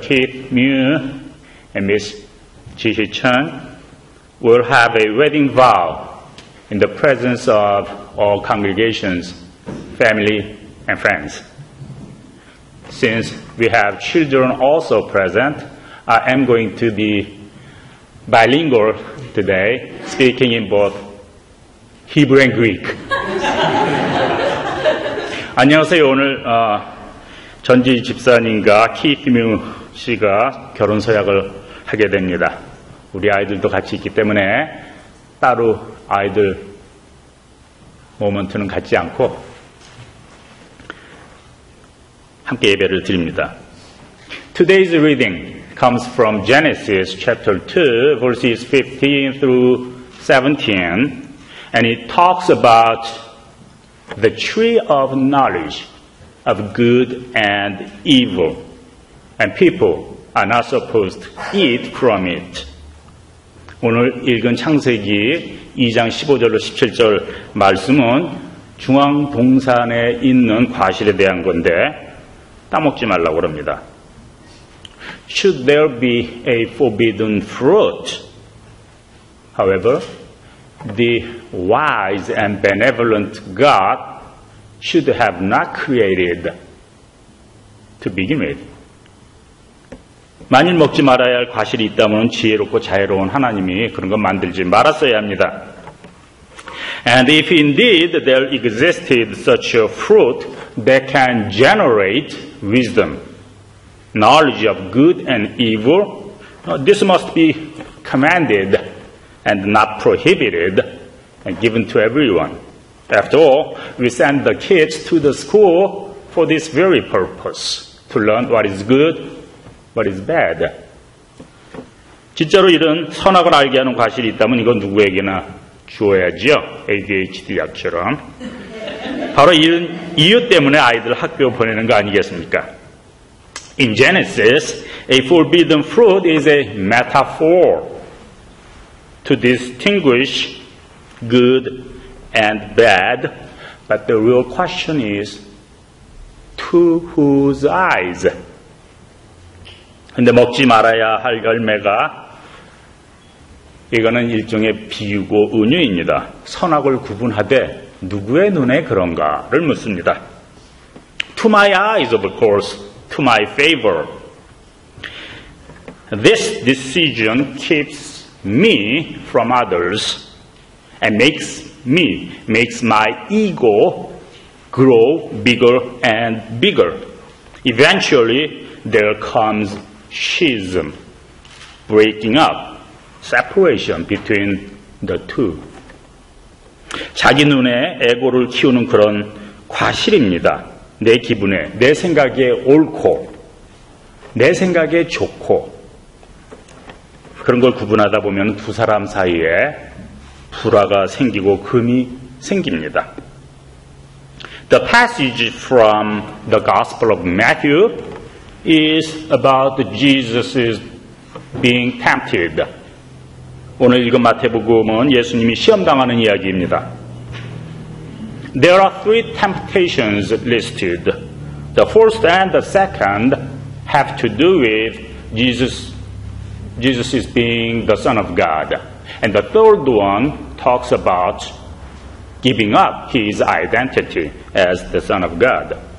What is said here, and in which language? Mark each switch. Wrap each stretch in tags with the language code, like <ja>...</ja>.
<en>Keith Mew and Miss Ji-hee Chun will have a wedding vow in the presence of all congregations, family, and friends. Since we have children also present, I am going to be bilingual today, speaking in both Hebrew and Greek.</en> <ko>안녕하세요. 오늘 전지 집사님과 키히뮤 씨가 결혼 서약을 하게 됩니다. 우리 아이들도 같이 있기 때문에 따로 아이들 모먼트는 갖지 않고 함께 예배를 드립니다.</ko> <en>Today's reading comes from Genesis chapter 2, verses 15 through 17, and it talks about the tree of knowledge of good and evil, and people are not supposed to eat from it.</en> <ko>오늘 읽은 창세기 2장 15절로 17절 말씀은 중앙동산에 있는 과실에 대한 건데 따먹지 말라고 합니다.</ko> <en>Should there be a forbidden fruit? However, the wise and benevolent God should have not created to begin with.</en> <ko>만일 먹지 말아야 할 과실이 있다면 지혜롭고 자애로운 하나님이 그런 거 만들지 말았어야 합니다.</ko> <en>And if indeed there existed such a fruit that can generate wisdom, knowledge of good and evil, this must be commanded and not prohibited and given to everyone. After all, we send the kids to the school for this very purpose, to learn what is good, what is bad.</en> <ko>진짜로 이런 선악을 알게 하는 과실이 있다면 이건 누구에게나 주어야지요. ADHD 약처럼. 바로 이런 이유 때문에 아이들 학교 보내는 거 아니겠습니까?</ko> <en>In Genesis, a forbidden fruit is a metaphor to distinguish good and bad, but the real question is, to whose eyes?</en> <ko>근데 먹지 말아야 할 열매가 이거는 일종의 비유고 은유입니다. 선악을 구분하되 누구의 눈에 그런가를 묻습니다.</ko> <en>To my eyes, of course, to my favor. This decision keeps me from others and makes my ego grow bigger and bigger. Eventually, there comes schism, breaking up, separation between the two.</en> <ko>자기 눈에 에고를 키우는 그런 과실입니다. 내 기분에, 내 생각에 옳고, 내 생각에 좋고, 그런 걸 구분하다 보면 두 사람 사이에 불화가 생기고 금이 생깁니다.</ko> <en>The passage from the Gospel of Matthew is about Jesus being tempted.</en> <ko>오늘 읽은 마태복음은 예수님이 시험당하는 이야기입니다.</ko> <en>There are three temptations listed. The first and the second have to do with Jesus is being the Son of God. And the third one talks about giving up his identity as the Son of God.</en>